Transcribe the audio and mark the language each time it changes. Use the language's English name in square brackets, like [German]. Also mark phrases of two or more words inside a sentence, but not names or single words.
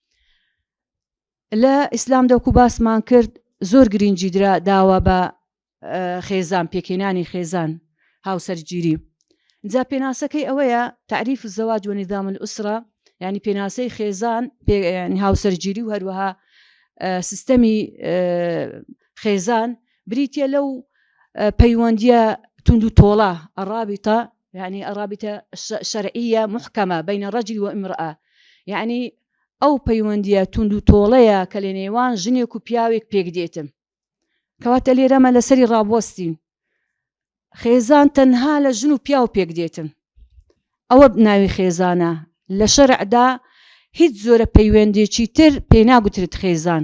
[Central Kurdish] لە ئیسلام دەوکو باسمان کرد زۆر گرنگی داوە بە خێزان، پێکێنانی خێزان، هاوسەرگیری. جا پێناسەکەی ئەوەیە [Arabic] تعریف الزەواج وەنیظام الئوسرە، [Central Kurdish] یعنی پێناسەی خێزان، هاوسەرگیری و هەروەها سیستەمی خێزان بریتە لەو پەیوەندیە تونند و تۆڵە [Arabic] الرابطة، يعني الرابطة شرعية محكمة بين الرجل وامرأة، يعني [Central Kurdish] ئەو پەیوەندیە تونند و تۆڵەیە کە لە نێوان ژنێک و پیاوێک پێک دێتن. کەواتە لێرەمە لەسەری ڕابوەستین. خێزان تەنها لە ژن و پیا و پێک دێتن. ئەوە ناوی خێزانە. لە شەرعدا هیچ زۆرە پەیوەندێکی تر پێ ناگوترێت خێزان.